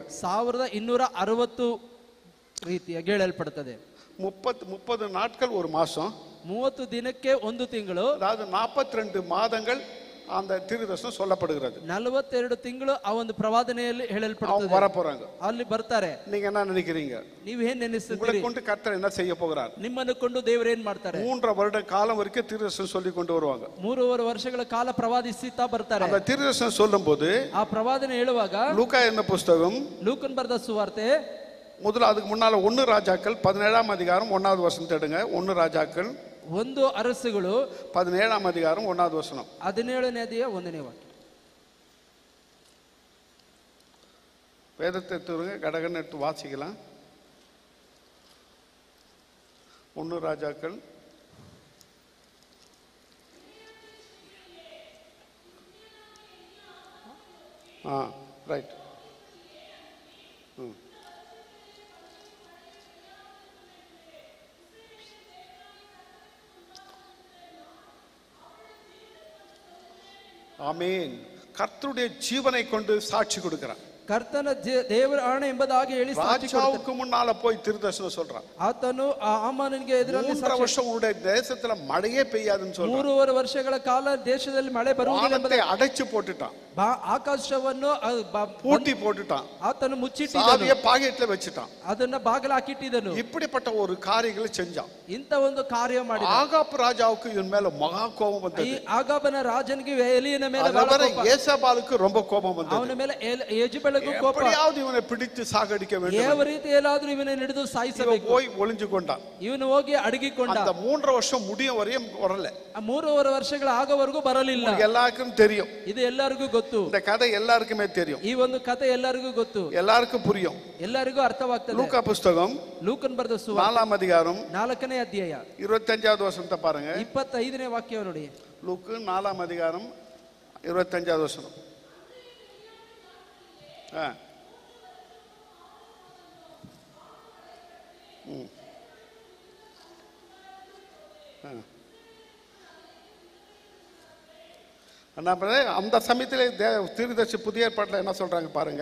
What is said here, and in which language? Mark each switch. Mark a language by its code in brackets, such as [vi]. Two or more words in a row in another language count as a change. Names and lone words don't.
[kn] 1260 ರೀತಿಯಾಗಿ ಹೇಳಲ್ಪಡುತ್ತದೆ. [ta] 30 நாட்கள் ஒரு மாசம், [kn] 30 ದಿನಕ್ಕೆ ಒಂದು ತಿಂಗಳು, [ta] அதாவது 42 மாதங்கள் அந்த தீர்க்கதரிசனம் சொல்லப்படுகிறது. [kn] 42 ತಿಂಗಳು ಆ ಒಂದು ಪ್ರವಾದನೆಯಲ್ಲಿ ಹೇಳಲ್ಪಡುತ್ತದೆ. [ta] வர போறாங்க, [kn] ಅಲ್ಲಿ ಬರ್ತಾರೆ. [ta] நீங்க என்ன நினைக்கிறீங்க? [kn] ನೀವು ಏನ್ ನೆನೆಸುತ್ತೀರಿ? [ta] உங்களை கொண்டு கர்த்தர் என்ன செய்ய போகிறார்? [kn] ನಿಮ್ಮನ್ನು ಕೊಂಡು ದೇವರು ಏನ್ ಮಾಡ್ತಾರೆ? [ta] 3 வருட காலம் வரைக்கும் தீர்க்கதரிசனம் சொல்லி கொண்டு வருவாங்க. [kn] 3 ವರ್ಷಗಳ ಕಾಲ ಪ್ರವಾದಿಸುತ್ತಾ ಬರ್ತಾರೆ. [ta] அந்த தீர்க்கதரிசனம் சொல்லும்போது [kn] ಆ ಪ್ರವಾದನೆ ಹೇಳುವಾಗ [ta] லூக்கா என்ன புத்தகம், [kn] ಲೂಕನ್ ಬರೆದ ಸುವಾರ್ತೆ, [ta] முதல்ல அதுக்கு முன்னால 1 ராஜாக்கள் 17ஆம் அதிகாரம் 1வது வசனம் எடுங்க. 1 ராஜாக்கள் [kn] 1 ಅರಸುಗಳು [ta] 17ஆம் அதிகாரம் 1வது வசனம், [kn] 17ನೇ ಅಧ್ಯಾಯ 1ನೇ ವಾಕ್ಯ. [ta] வேதத்தை எடுத்துருங்க, கடகன்னு எடுத்து வாசிக்கலாம். 1 ராஜாக்கள் ரைட். ஆமென். கர்த்தருடைய ஜீவனை கொண்டு சாட்சி கொடுக்கிறார். [kn] ಕರ್ತನ ದೇವರ ಆಣೆ ಎಂಬುದಾಗಿ ಹೇಳಿ ಸಾಕ್ಷಿ ಕೊಡುತ್ತಾನೆ. [ta] ராஜாவுக்கு முன்னால போய் தீர்க்கதரிசனம் சொல்றான். [kn] ಆತನು ಆಮನನಿಗೆ ಎದುರಲ್ಲಿ [ta] 3 வருஷம் உங்களுடைய தேசத்துல மழையே பெய்யாதுன்னு சொல்றான். [kn] 3 ವರ್ಷಗಳ ಕಾಲ ದೇಶದಲ್ಲಿ ಮಳೆ ಬರುವುದಿಲ್ಲ [ta] வானத்தை அடைச்சு போட்டுட்டான், [kn] ಆಕಾಶವನ್ನು [ta] பூட்டி போட்டுட்டான், [kn] ಆತನು ಮುಚ್ಚಿಟ್ಟಿದ್ದನು, [ta] சாவியை பாக்கெட்ல வச்சிட்டான். [kn] ಅದನ್ನ ಬಾಗಿಲು ಹಾಕಿಟ್ಟಿದ್ದನು. [ta] இப்படிப்பட்ட ஒரு காரியங்களை செஞ்சான். [kn] ಇಂತ ಒಂದು ಕಾರ್ಯ ಮಾಡಿ [ta] ஆகாப் ராஜாவுக்கு இவன் மேல மகா கோபம் [kn] ಈ [ta] வந்தது. [kn] ಆಗಾಬನ ರಾಜನಿಗೆ ಎಲಿಯನ ಮೇಲೆ [ta] அதனால ஏசாபாலுக்கு ரொம்ப கோபம் வந்தது. [kn] ಅವನ ಮೇಲೆ ಯೆಜೆಬೆಲಗೂ ಕೋಪ. [ta] எப்படியாவது இவனை பிடித்து சாகடிக்க வேண்டும். [kn] ಯಾವ ರೀತಿ ಎಲ್ಲಾದರೂ ಇವನನ್ನು ಹಿಡಿದು ಸಾಯಿಸಬೇಕು. [ta] போய் ஒளிஞ்சு கொண்டான். [kn] ಇವನು ಹೋಗಿ ಅಡಗಿಕೊಂಡ. [ta] அந்த 3 வருஷம் முடியும் வரையும் வரல. [kn] 3 ವರ್ಷಗಳ ಆಗವರೆಗೂ ಬರಲಿಲ್ಲ. [ta] எல்லாருக்கும் தெரியும், [kn] ಇದು ಎಲ್ಲರಿಗೂ ಗೊತ್ತು. [ta] இந்த கதை எல்லாருக்குமே தெரியும். [kn] ಈ ಒಂದು ಕಥೆ ಎಲ್ಲರಿಗೂ ಗೊತ್ತು, [ta] எல்லாருக்கும் புரியும், [kn] ಎಲ್ಲರಿಗೂ ಅರ್ಥವಾಗ್ತದೆ. [ta] லூக்கா புத்தகம் [kn] ಲೂಕನ್ ಬರೆದ ಸುವಾರ್ತೆ [ta] 4ஆம் அதிகாரம் [kn] 4ನೇ ಅಧ್ಯಾಯ [ta] 25வது வசனத்தை பாருங்க. [kn] 25ನೇ ವಾಕ್ಯ ನೋಡಿ. [ta] லூக்கு 4ஆம் அதிகாரம் 25வது வசனம். அந்த சமயத்தில் தீர்க்கதரிசி புதிய ஏற்பாட்டில் என்ன சொல்றாங்க பாருங்க.